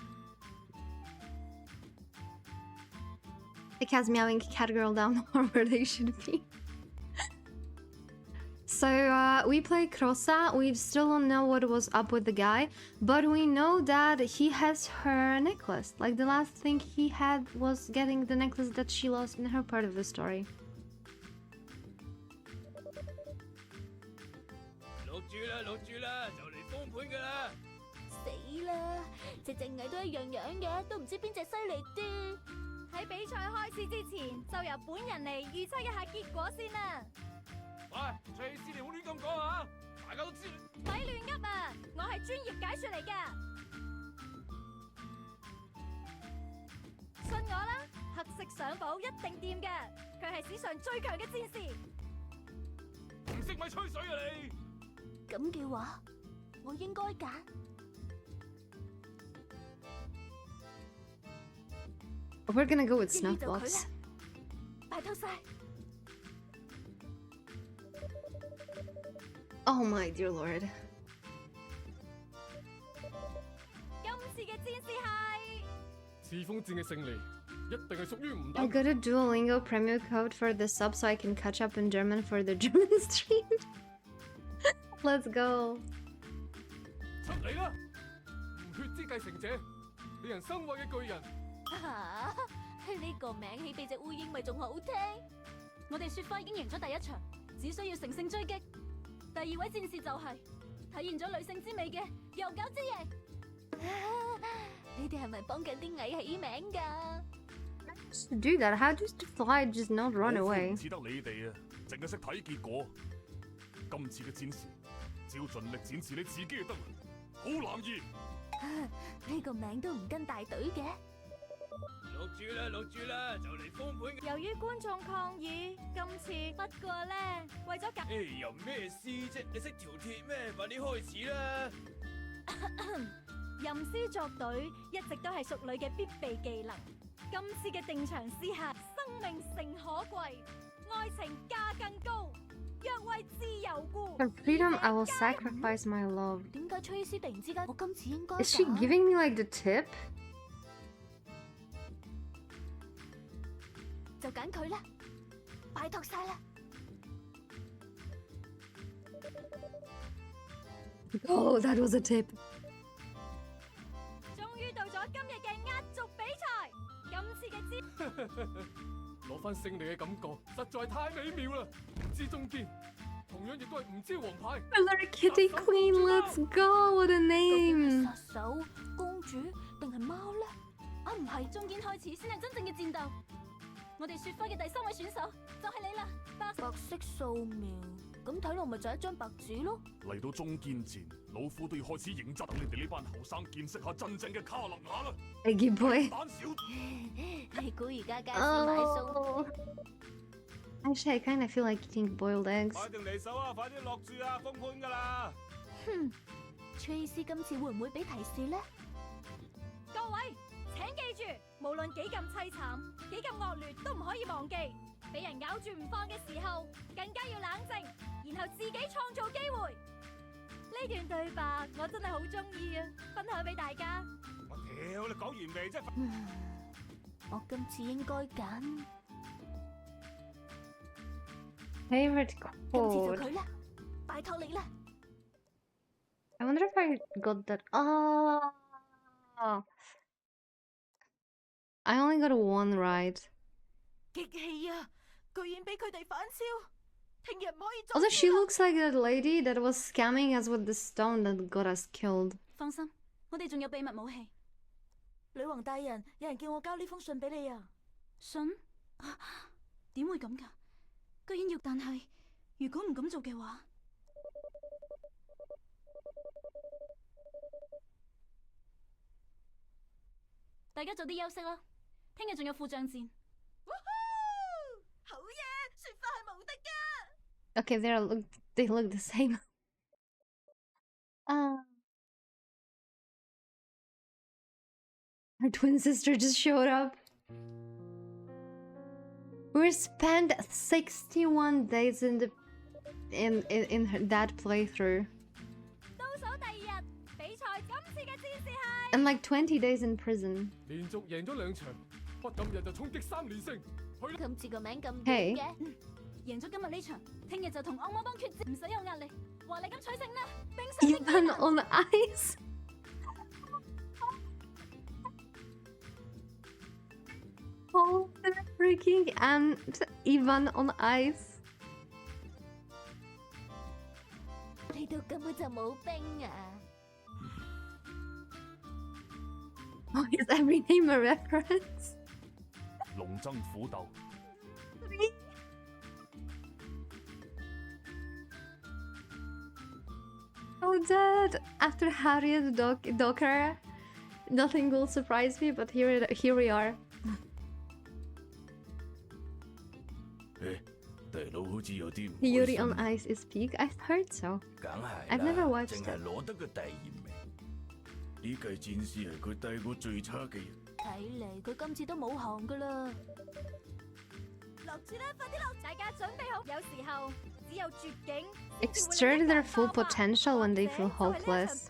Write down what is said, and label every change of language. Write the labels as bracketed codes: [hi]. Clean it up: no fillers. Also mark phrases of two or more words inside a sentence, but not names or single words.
[en] The cat's meowing catgirl down where they should be. So we played Crossa. We still don't know what was up with the guy, but we know that he has her necklace. Like the last thing he had was getting the necklace that she lost in her part of the story. [yue] 錄住啦，就嚟封盤㗎啦！死啦，隻蟻都一樣樣嘅，都唔知邊隻犀利啲。喺比賽開始之前，就由本人嚟預測一下結果先啦。喂，隨時你唔好亂咁講啊！大家都知。咪亂噏啊！我係專業解說嚟㗎。信我啦，黑色上簿一定掂嘅，佢係史上最強嘅戰士。唔識咪吹水啊你！咁嘅話，我應該揀。 [en] We're gonna go with Snuffbox. [yue] 拜託晒。 [en] Oh my dear lord. [yue] 今次嘅戰士係刺鋒戰嘅勝利，一定係屬於唔 [en] I [yue] 等。 [en] got a Duolingo premium code for the sub so I can catch up in German for the German stream. Let's go. [yue] 出嚟啦！唔血之繼承者，令人生畏嘅巨人。吓，呢個名起俾隻烏蠅咪仲好聽。我哋雪花已經贏咗第1場，只需要乘勝追擊。第2位戰士就係體現咗女性之美嘅幼狗之翼。你哋係咪幫緊啲蟻起名㗎？ [en] To do that, how does the fly just not run [yue] 老夫 [en] away? [yue] 唔似得你哋啊，淨係識睇結果。今次嘅戰士，只要盡力展示你自己就得啦，好男兒。呢個名都唔跟大隊嘅。落注啦，落注啦，就嚟封盤。由於觀眾抗議，今次不過呢，為咗夾。又咩詩啫？你識條鐵咩？快啲開始啦！吟詩作對一直都係淑女嘅必備技能。今次嘅定場詩係：生命誠可貴，愛情價更高。若為自由故 [en] For freedom, I will sacrifice my love. [yue] 點解崔斯突然之間我今次應該 [en] Is she giving me like the tip? [yue] 就揀佢啦，拜託晒啦！ [en] Oh, that was a tip. [yue] 終於到咗今日嘅壓軸比賽，今次嘅攞翻勝利嘅感覺實在太美妙啦！之中堅同樣亦都係唔知王牌。 [en] Hello Kitty Queen, let's go! What a name! [yue] 殺手、公主定係貓咧？啊，唔係，中堅開始先係真正嘅戰鬥。我哋雪花嘅第3位選手就係你啦，白色素描。咁睇落咪就係一張白紙咯。嚟到中堅戰，老夫都要開始認真，等你哋呢班後生見識下真正嘅卡勒雅啦。 [en] Eggy boy. [yue] 你估而家街市買餸 [en] Actually, I kind of feel like eating boiled eggs. [yue] 快定離手啊！快啲落注啊！封盤㗎啦！哼，崔斯今次會唔會俾提示呢？各位請記住，無論幾咁凄慘、幾咁惡劣，都唔可以忘記，俾人咬住唔放嘅時候，更加要冷靜，然後自己創造機會。呢段對白我真係好中意啊，分享俾大家。我屌，你講完未啫？我今次應該揀 [en] Favorite [yue] 今次 [en] quote. [yue] 就佢啦，拜託你啦。 [en] I wonder if I got that. Oh, I only got one right. [yue] 激氣啊！居然俾佢哋反超，聽日唔可以再。 [en] Although she looks like that lady that was scamming us with the stone that got us killed. [yue] 放心，我哋仲有秘密武器。女王大人，有人叫我交呢封信俾你啊。信？點會咁㗎？居然要，但係如果唔咁做嘅話，大家早啲休息啦。聽日仲有副將戰。好嘢，雪花係無敵㗎。 [en] Okay, they look the same. Her twin sister just showed up. We spent 61 days in that playthrough. [yue] 倒數第2日，比賽今次嘅戰士係 [en] And like 20 days in prison. [yue] 連續贏咗2場，不今日就衝擊3連勝。今次個名咁短 [en] Hey [yue] 嘅，贏咗今日呢場，聽日就同惡魔幫決戰，唔使有壓力，華麗咁取勝啦！冰上的 [en] Even on ice. Oh, freaking and even on ice. [yue] 呢度根本就冇冰啊！ [en] Oh, is every name a reference? [yue] 龍爭虎鬥。 [en] Oh, Dad! After Harriet Docker, nothing will surprise me, but here we are. [yue] 大佬好似有啲唔 [en] Yuri on Ice is peak? I've heard so. [yue] 梗係 [en] I've never watched [yue] 淨係 [en] it. [yue] 攞得個第2名。呢屆戰士係佢帶過最差嘅人。睇嚟佢今次都冇行噶啦。落注啦，快啲落！大家準備好，有時候只有絕境 [en] Exert their full potential when they feel hopeless.